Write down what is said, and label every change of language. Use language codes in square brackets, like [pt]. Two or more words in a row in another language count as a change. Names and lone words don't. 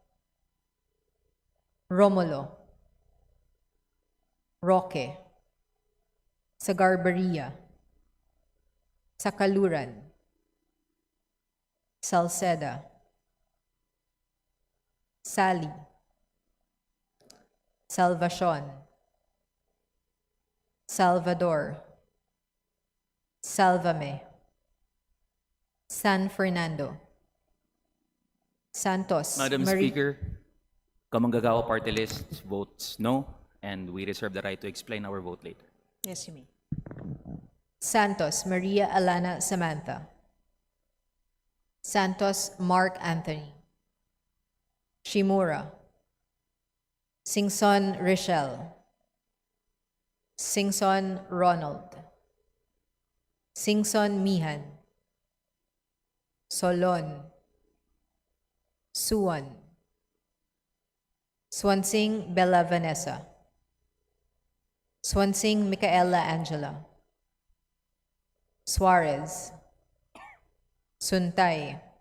[en] Romulo, Roque, Sagarbaria, Sakaluran, Salceda, Sally, Salvacion, Salvador, Salvame, San Fernando, Santos, Madam Speaker, Kamanggagawa Party List votes no, and we reserve the right to explain our vote later. Yes, you may. Santos, Maria Alana Samantha, Santos, Mark Anthony, Shimura, Singson Rochelle, Singson Ronald, Singson Mihan, Solon, Suwan, Swansing Bella Vanessa, Swansing Micaela Angela, Suarez, Suntay,